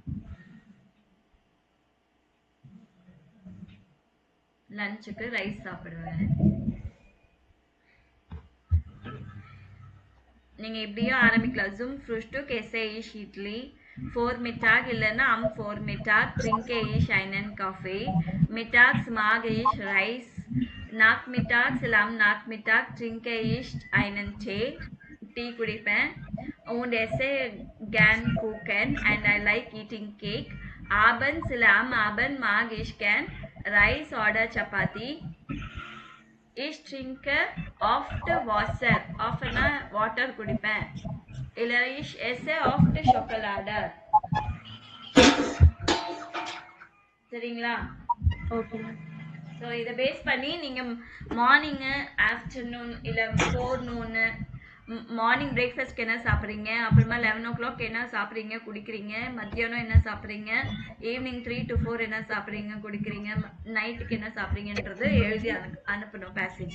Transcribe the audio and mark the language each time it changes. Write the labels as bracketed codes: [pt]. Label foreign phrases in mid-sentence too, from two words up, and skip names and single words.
[ta] லஞ்சுக்கு ரைஸ் சாப்பிடுவேன். நீங்க இப்படியும் ஆரம்பிக்கலாம். [de] zum Frühstück esse ich Idli, vor Mittag இல்லைன்னா vor Mittag trinke ich einen Kaffee, mittags mag ich Reis, nachmittags இல்லை am Nachmittag trinke ich einen Tee, [ta] டீ குடிப்பேன். [de] und esse gern Kuchen [en] and I like eating cake. [de] abends இல்லை am Abend mag ich gern Reis oder Chapati. Ich trinke oft Wasser. [en] Often water [ta] குடிப்பேன். இல்ல [de] ich esse oft Schokolade. [ta] சரிங்களா? ஓகே. ஸோ இதை பேஸ் பண்ணி நீங்கள் [en] morning afternoon [ta] இல்லை [en] forenoon morning breakfast [ta] என்ன சாப்பிட்றீங்க, அப்புறமா [en] 11 o'clock [ta] என்ன சாப்பிட்றீங்க குடிக்கிறீங்க, மத்தியானம் என்ன சாப்பிட்றீங்க, [en] evening 3 to 4 [ta] என்ன சாப்பிட்றீங்க குடிக்கிறீங்க, நைட்டுக்கு என்ன சாப்பிட்றீங்கன்றது எழுதி அனுப்பணும் பேசேஜ்.